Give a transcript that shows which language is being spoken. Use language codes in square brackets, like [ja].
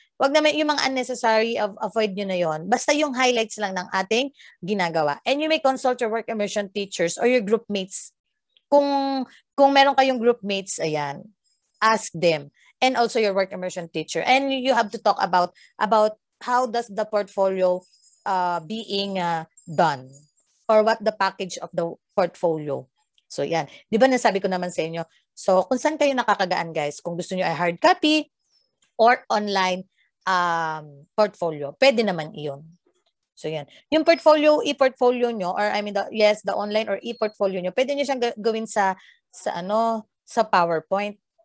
[tl] Wag naman yung mga unnecessary, avoid nyo na yon. Basta yung highlights lang ng ating ginagawa. [en] And you may consult your work immersion teachers or your group mates. [tl] Kung meron kayong group mates, ayan, [en] ask them. And also your work immersion teacher. And you have to talk about how does the portfolio being done or what the package of the portfolio. [tl] So yan. Di ba nasabi ko naman sa inyo? So kung saan kayo nakakagaan guys, kung gusto nyo ay hard copy or online portfolio, pwede naman iyon. So yan. Yung portfolio, e-portfolio nyo or the online or e-portfolio nyo, pwede nyo siyang gawin sa PowerPoint.